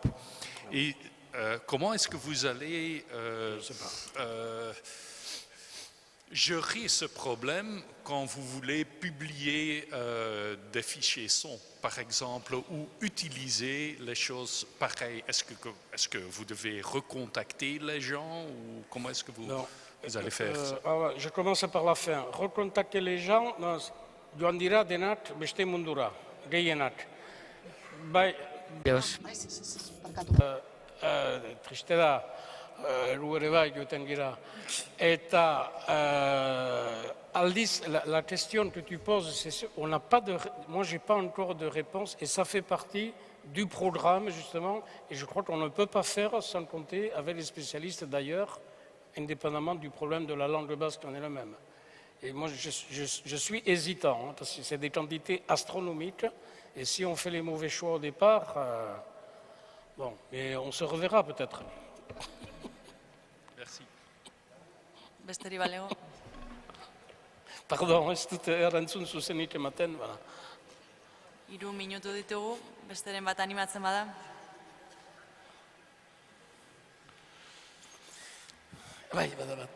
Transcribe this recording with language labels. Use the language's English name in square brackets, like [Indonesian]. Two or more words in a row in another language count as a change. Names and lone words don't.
[French] Et comment est-ce que vous allez gérer ce problème quand vous voulez publier des fichiers son, par exemple, ou utiliser les choses pareilles? Est-ce que vous devez recontacter les gens ou comment est-ce que vous allez faire ça? Je commence par la fin. Recontacter les gens, [Basque] joan dira denat beste mundura, gehienak. Bai, triste da, elu ere bai joeten gira. Eta aldiz, [French] la question que tu poses, on n'a pas de, moi j'ai pas encore de réponse et ça fait partie du programme justement et je crois qu'on ne peut pas faire sans compter avec les spécialistes d'ailleurs, indépendamment du problème de la langue basque en elle-même. Et moi je suis hésitant parce que c'est des quantités astronomiques et si on fait les mauvais choix au départ, bon, mais on se reverra peut-être. Merci. [Basque] Besteri balego. Pardon, ez dut erantzun zuzenik ematen, bada. 3 minutu ditugu, besteren bat animatzen bada. Bai, bada bat.